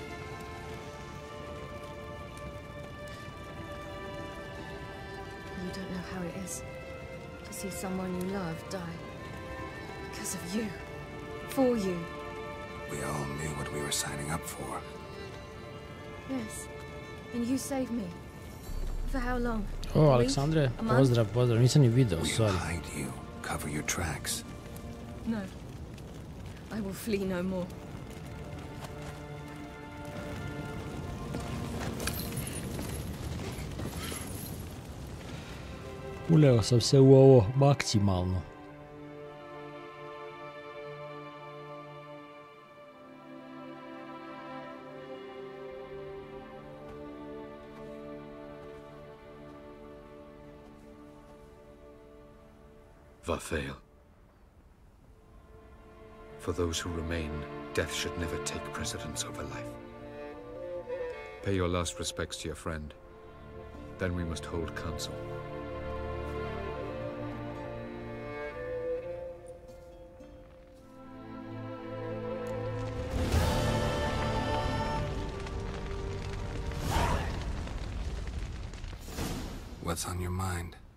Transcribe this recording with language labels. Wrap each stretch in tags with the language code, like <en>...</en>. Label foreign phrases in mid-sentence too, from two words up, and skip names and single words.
<en>You don't know how it is to see someone you love die. Because of you. For you. We all knew what we were signing up for. Yes. And you saved me. For how long?</en> <sr>O, Aleksandre, pozdrav, nisam ni video, sorry.</sr> <en>We'll hide you, cover your tracks. No. I will flee no more.</en> <sr>Uleo sam se u ovo maksimalno. Varfail.</sr> <en>For those who remain, death should never take precedence over life. Pay your last respects to your friend. Then we must hold council. What's on your mind?</en>